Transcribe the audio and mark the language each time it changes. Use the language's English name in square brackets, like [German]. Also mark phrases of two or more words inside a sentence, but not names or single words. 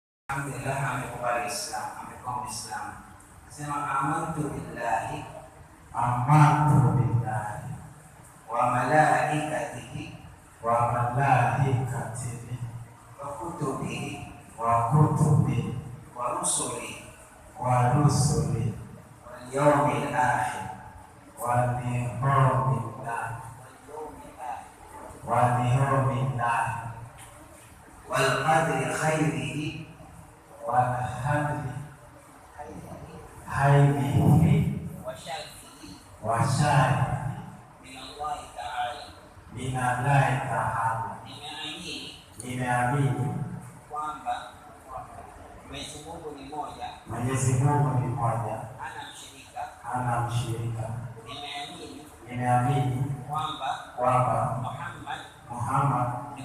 [Swahili] Alhamdulillah amekubali Islam, amekuwa Muislamu. [Arabic] Sema آمنت بالله وملائكته و كتبه ورسله واليوم الآخر والقدر خيره وشره من الله تعالى. [Swahili] Nimeamini kwamba Mwenyezi Mungu ni moja, hana mshirika. Nimeamini kwamba Muhammad ni